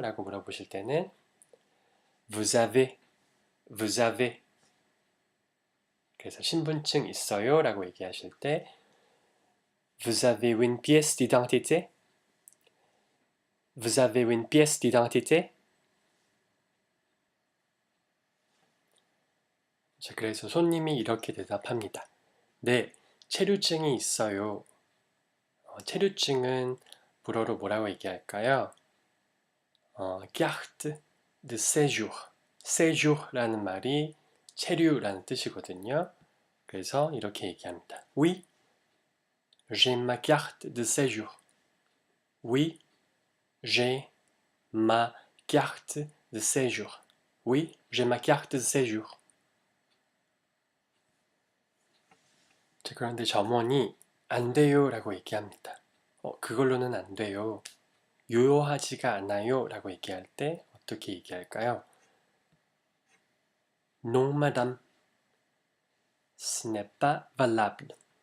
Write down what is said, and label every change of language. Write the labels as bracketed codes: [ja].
[ko] 라고 물어보실 때는 [fr] vous avez, vous avez. [ko] 그래서 신분증 있어요? 라고 얘기하실 때 [fr] vous avez une pièce d'identité? vous avez une pièce d'identité? [ko] 자, 그래서 손님이 이렇게 대답합니다. 네, 체류증이 있어요. 체류증은 불어로 뭐라고 얘기할까요? [fr] carte de séjour. [ko] séjour라는 말이 체류라는 뜻이거든요. 그래서 이렇게 얘기합니다. [fr] Oui, j'ai ma carte de séjour. Oui, j'ai ma carte de séjour. Oui, j'ai ma carte de séjour. [ko] 자, 그런데 점원이 안 돼요 라고 얘기합니다. 그걸로는 안 돼요. 유효하지가 않아요 라고 얘기할 때 어떻게 얘기할까요? [fr] Non, madame. Ce n'est pas valable.